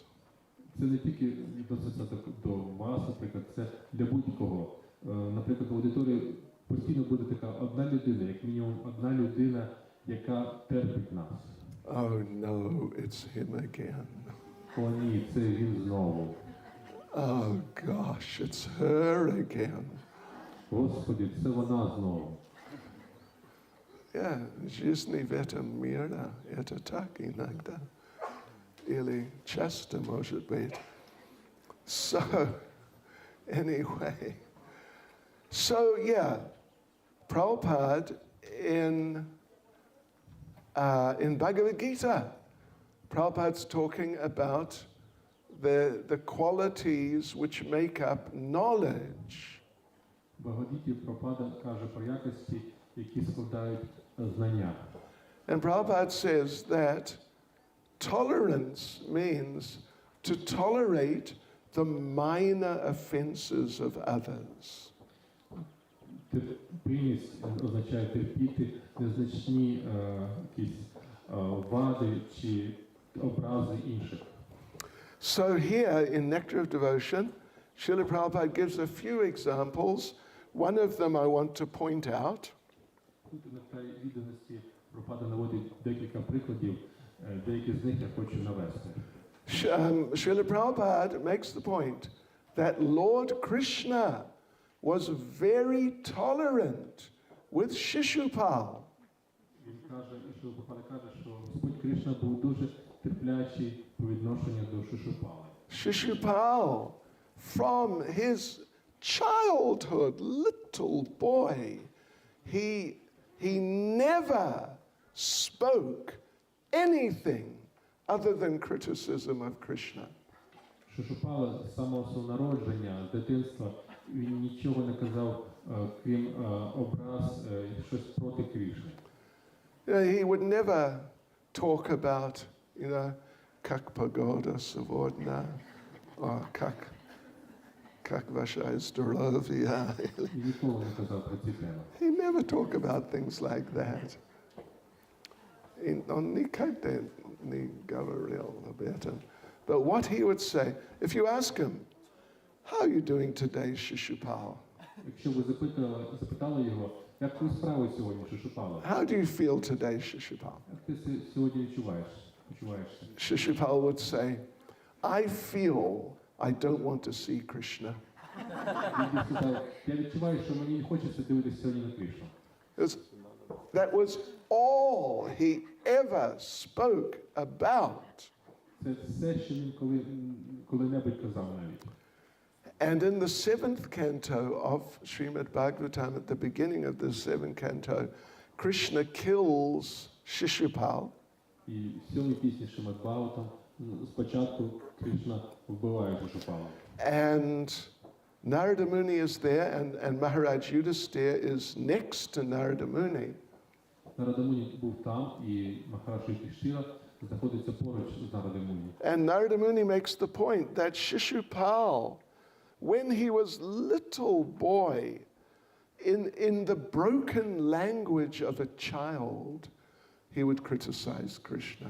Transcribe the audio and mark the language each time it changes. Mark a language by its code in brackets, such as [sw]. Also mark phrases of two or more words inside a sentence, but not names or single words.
[uk] Це не тільки відноситься до вас, наприклад, це для будь-кого. Наприклад, в аудиторії постійно буде така одна людина, як мінімум одна людина, яка терпить нас. [en] Oh no, it's him again. [uk] О ні, це він знову. [en] Oh gosh, it's her again. [uk] Господи, це вона знову. [ru] Yeah, жизни в этом мире, это так иногда. Или часто, может быть. [en] So, anyway. So, yeah, Prabhupada in Bhagavad Gita, Prabhupada's talking about the qualities which make up knowledge. [uk] В Бхагавад-гіті Прабхупада каже про якості, які складають знання. [en] And Prabhupada says that tolerance means to tolerate the minor offenses of others. [uk] Терпимість означає терпіти незначні якісь вади чи образи інших. [en] So here in Nectar of Devotion, Srila Prabhupada gives a few examples. One of them I want to point out. [uk] Тут на край відданості Прабхупада наводить декілька прикладів, деякі з них я хочу навести. [en] Srila Prabhupada makes the point that Lord Krishna was very tolerant with Shishupal. [uk] Він каже, що Прабхупада каже, що Господь Кришна був дуже терплячий по відношенню до Шишупали. [en] Shishupal, from his childhood, little boy, he never spoke anything other than criticism of Krishna. [uk] Шишупала з самого свого народження, з дитинства, він нічого не казав, крім образ, щось проти Кришни. [en] He would never talk about, [ru] как погода сегодня, or как ваше здоровье. [uk] І ніколи не казав про ці теми. [en] He never talked about things like that. [ru] Он никогда не говорил об этом. [en] But what he would say, if you ask him, how are you doing today, Shishupal? [uk] Якщо ви запитали його, як твої справи сьогодні, Шишупала? [en] How do you feel today, Shishupal? [uk] Як ти сьогодні почуваєшся? [en] Shishupal would say, I feel I don't want to see Krishna. [uk] Він сказав, я відчуваю, що мені не хочеться дивитися сьогодні на Кришну. [en] That was all he ever spoke about. [uk] Це все, що він коли-небудь казав навіть. [en] And in the 7th canto of Srimad Bhagavatam, at the beginning of the 7th canto, Krishna kills Shishupal. [uk] І в 7-й пісні Шримад Бхагаватам спочатку Кришна вбиває Шишупала. [en] And Narada Muni is there, and Maharaj Yudhisthira is next to Narada Muni. [uk] Нарада Муні був там, і Махарадж Юдхішthira знаходиться поруч з Нарада Муні. [en] And Narada Muni makes the point that Shishupal, when he was little boy, in the broken language of a child, he would criticize Krishna.